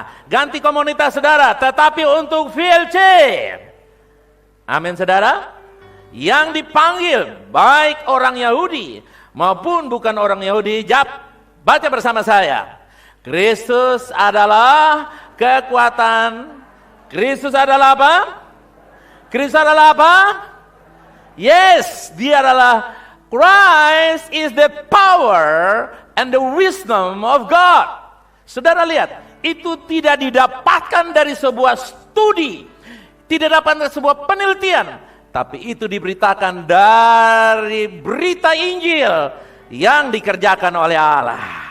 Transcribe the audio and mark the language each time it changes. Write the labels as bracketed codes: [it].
[id] Ganti komunitas saudara, tetapi untuk VLC. Amin saudara. Yang dipanggil baik orang Yahudi maupun bukan orang Yahudi. Baca bersama saya. Kristus adalah kekuatan. Kristus adalah apa? Kristus adalah apa? [en] Yes, [id] dia adalah, [en] Christ is the power and the wisdom of God. [id] Saudara lihat, itu tidak didapatkan dari sebuah studi, tidak dapat dari sebuah penelitian, tapi itu diberitakan dari berita Injil yang dikerjakan oleh Allah.